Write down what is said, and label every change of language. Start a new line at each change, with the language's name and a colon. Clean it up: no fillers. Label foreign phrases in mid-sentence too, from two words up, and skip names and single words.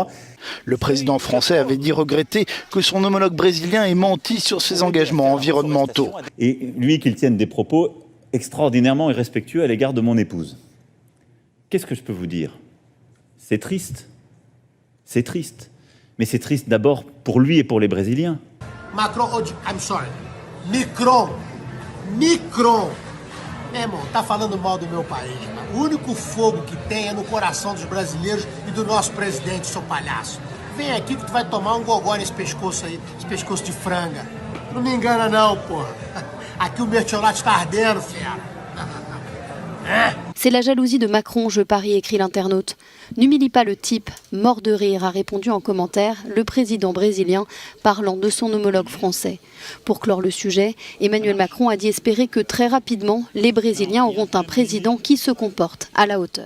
French: Le président français avait dit regretter que son homologue brésilien ait menti sur ses engagements environnementaux. Et lui, qu'il tienne des propos extraordinairement irrespectueux à l'égard de mon épouse. Qu'est-ce que je peux vous dire? C'est triste. C'est triste. Mais c'est triste d'abord pour lui et pour les Brésiliens.
English: Macron, I'm sorry. Micron.
Portuguese: Meu irmão, tá falando mal do meu país. O único fogo que tem é no coração dos brasileiros e do nosso presidente, seu palhaço. Vem aqui que tu vai tomar um gogó nesse pescoço aí, esse pescoço de franga. Não me engana não, porra. Aqui o mertiolate tá ardendo, fera.
French: C'est la jalousie de Macron, je parie, écrit l'internaute. N'humilie pas le type, mort de rire, a répondu en commentaire le président brésilien parlant de son homologue français. Pour clore le sujet, Emmanuel Macron a dit espérer que très rapidement, les Brésiliens auront un président qui se comporte à la hauteur.